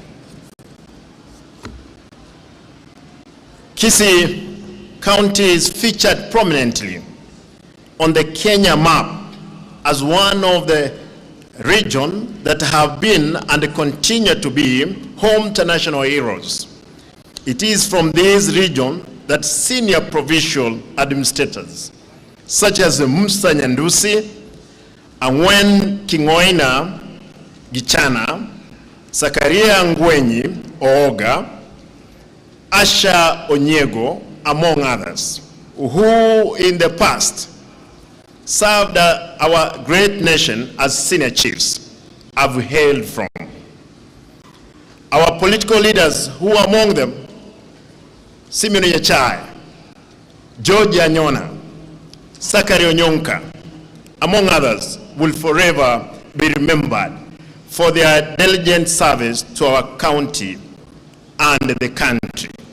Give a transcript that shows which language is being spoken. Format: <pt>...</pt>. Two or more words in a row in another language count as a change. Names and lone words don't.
<en>Kisii County is featured prominently on the Kenya map as one of the regions that have been and continue to be home to national heroes. It is from this region that senior provincial administrators, such as Musa Nyandusi, Angwen Kingoina Gichana, Sakaria Ngwenyi Ooga, Asha Onyego, among others, who in the past served our great nation as senior chiefs, have hailed from. Our political leaders, who among them, Simeon Yachai, George Anyona, Sakari Onyonka, among others, will forever be remembered for their diligent service to our county and the country.</en>